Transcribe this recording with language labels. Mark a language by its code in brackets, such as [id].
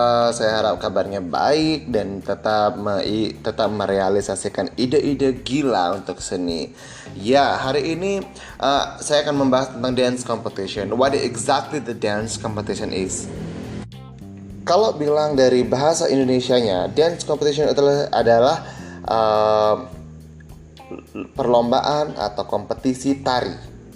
[id] Saya harap kabarnya baik dan tetap merealisasikan ide-ide gila untuk seni. Ya, hari ini saya akan membahas tentang dance competition. [en] What exactly the dance competition is? [id] Kalau bilang dari bahasa Indonesianya, dance competition adalah uh, perlombaan atau kompetisi tari.